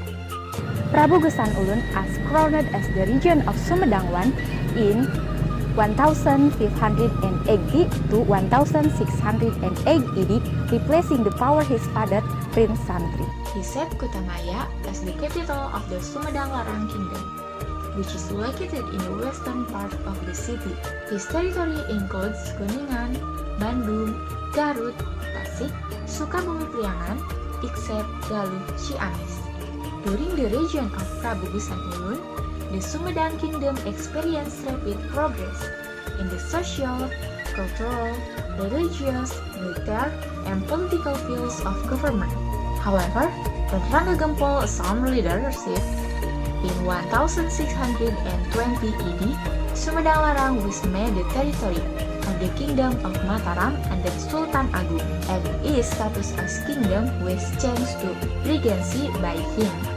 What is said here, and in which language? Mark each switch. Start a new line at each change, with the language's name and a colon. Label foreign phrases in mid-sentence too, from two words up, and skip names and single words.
English: Prabu Gesan Ulun was crowned as the regent of Sumedang I in 1580 to 1608 AD, replacing the power his father, Prince Santri. He set Kutamaya as the capital of the Sumedang Larang Kingdom, which is located in the western part of the city. His territory includes Kuningan, Bandung, Garut, Tasik, Sukabumi Priangan, except Galuh, Ciamis. During the reign of Prabu Gesan Ulun, the Sumedang Kingdom experienced rapid progress in the social, cultural, religious, military, and political fields of government. However, when Rangga Gempol assumed leadership in 1620 AD, Sumedang Larang was made the territory of the Kingdom of Mataram under Sultan Agung, and its status as kingdom was changed to regency by him.